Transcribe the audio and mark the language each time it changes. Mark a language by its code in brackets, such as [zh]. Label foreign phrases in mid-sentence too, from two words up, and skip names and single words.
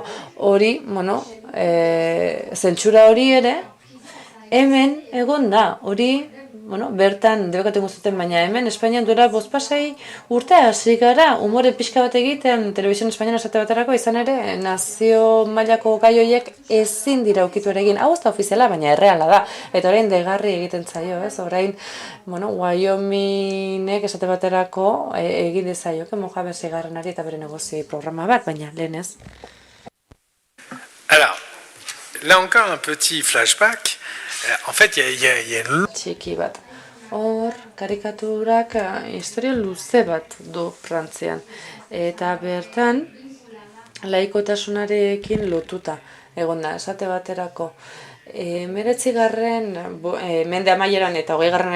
[eu] Hori, zentsura hori ere, hemen egon da, hori, bertan debekaten guztuten, baina hemen Espainian duela 5 urte hasi gara, umore pixka bat egiten, Telebizioen Espainian esate baterako, izan ere, nazio mailako gai horiek ezin dira ukitu ere egin, hau ez da ofiziala, baina erreala da, eta orain degarri egiten zaio, ez, orain, Wyomingek esate baterako egin dezaioke Mohamed VI eta bere negozioi programa bat, baina lehen ez. [fr] Alors, là encore un petit flashback. En fait, il y a une... [eu] Txiki bat. Hor, karikaturak historia luze bat du Frantzian. Eta bertan, laikotasunarekin lotuta egon da, esate baterako. 19. Mende amaieran eta 20.